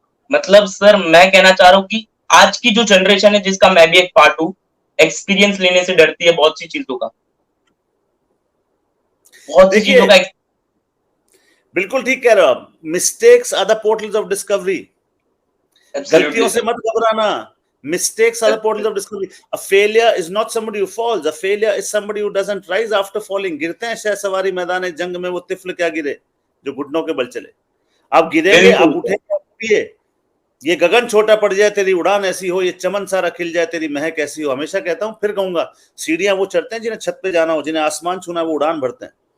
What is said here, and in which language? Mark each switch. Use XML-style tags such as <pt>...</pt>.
<hi>मतलब सर मैं कहना चाह रहा हूँ कि आज की जो जनरेशन है, जिसका मैं भी एक पार्ट हूँ, एक्सपीरियंस लेने से डरती है बहुत सी चीजों का, बहुत सी चीजों का। बिल्कुल ठीक कह रहे हो आप।</hi> <en>Mistakes are the portals of discovery.</en> <hi>गलतियों से मत घबराना।</hi> <en>Mistakes are the portals of discovery. A failure is not somebody who falls. A failure is somebody who doesn't rise after falling.</en> <hi>गिरते हैं शहसवारी मैदान जंग में, वो तिफल क्या गिरे जो घुटनों के बल चले। आप गिरेंगे, आप उठेंगे, आप उठिए। ये गगन छोटा पड़ जाए तेरी उड़ान ऐसी हो, ये चमन सारा खिल जाए तेरी महक ऐसी हो। हमेशा कहता हूं, फिर कहूंगा, सीढ़ियां वो चढ़ते हैं जिन्हें छत पे जाना हो, जिन्हें आसमान छूना है वो उड़ान भरते हैं।</hi>